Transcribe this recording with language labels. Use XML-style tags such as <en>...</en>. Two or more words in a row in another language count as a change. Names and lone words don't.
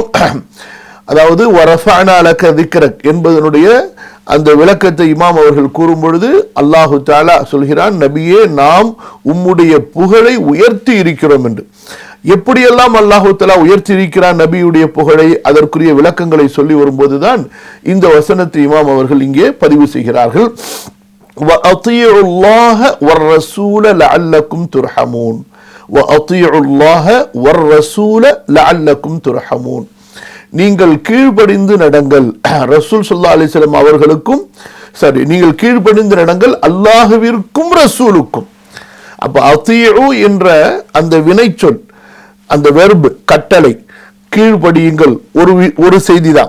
<ta>அதாவது</ta> <ar>ورفعنا لك ذكرك</ar> <ta>என்பதனுடைய அந்த விளக்கத்தை இமாம் அவர்கள் கூறும் பொழுது அல்லாஹு தஆலா சொல்கிறான், நபியே, நாம் உம்முடைய புகழை உயர்த்தி இருக்கிறோம் என்று. எப்படியெல்லாம் அல்லாஹு தஆலா உயர்த்தி இருக்கிறான் நபியுடைய புகழை, அதற்குரிய விளக்கங்களை சொல்லி வரும்போதுதான் இந்த வசனத்தை இமாம் அவர்கள் இங்கே பதிவு செய்கிறார்கள்.</ta> <ar>وأطيعوا الله والرسول لعلكم ترحمون. وَأَطِيعُوا اللَّهَ وَالرَّسُولَ لَعَلَّكُمْ تُرْحَمُونَ.</ar> <ta>நீங்கள் கீழ்ப்படிந்து நடங்கள் ரசூல்</ta> <ar>صلى الله عليه وسلم</ar> <ta>அவர்களுக்கும், நீங்கள் கீழ்ப்படிந்து நடங்கள் அல்லாஹ்விற்கும் ரசூலுக்கும். அப்ப அத்தீஉ என்ற அந்த வினைச்சொல், அந்த வெர்ப், கட்டளை, கீழ்ப்படியுங்கள், ஒரு செய்திதான்.</ta>